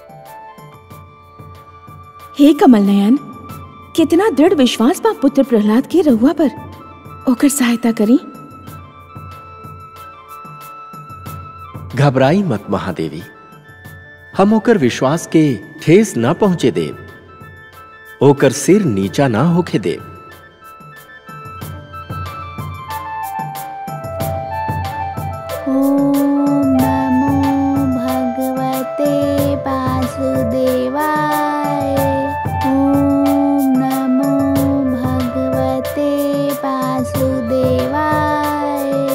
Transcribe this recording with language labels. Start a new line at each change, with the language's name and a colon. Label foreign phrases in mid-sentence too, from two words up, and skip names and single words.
Bhojpuri: हे कमल नयन, कितना दृढ़ विश्वास बा पुत्र प्रहलाद के रहुआ पर। ओकर सहायता करी। घबराई मत महादेवी, हम ओकर विश्वास के ठेस न पहुंचे देव, ओकर सिर नीचा ना होके देव।
Sanskrit: ओम नमो भगवते वासुदेवाय। ओम नमो भगवते वासुदेवाय।